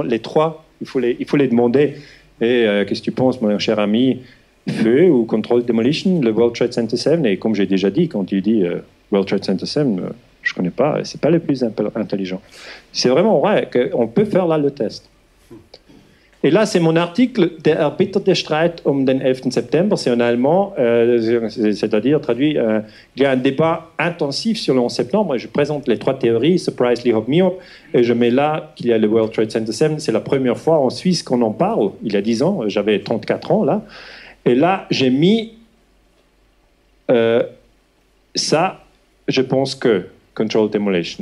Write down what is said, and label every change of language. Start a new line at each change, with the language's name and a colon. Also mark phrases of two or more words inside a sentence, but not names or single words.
French: Les trois, il faut les demander. Et qu'est-ce que tu penses, mon cher ami? Feu ou
English: control demolition,
French: le World Trade Center 7? Et comme j'ai déjà dit, quand il dit World Trade Center 7, je ne connais pas, ce n'est pas le plus intelligent. C'est vraiment vrai qu'on peut faire là le test. Et là, c'est mon article «
German: Der erbitterte Streit um den 11. September ».
French: C'est en allemand, c'est-à-dire, traduit, il y a un débat intensif sur le 11 septembre et je présente les trois théories, surprise, Lee-Hop, Me-Hop, et je mets là qu'il y a le World Trade Center 7. C'est la première fois en Suisse qu'on en parle, il y a 10 ans, j'avais 34 ans là. Et là, j'ai mis ça, je pense que
English: Control Demolition.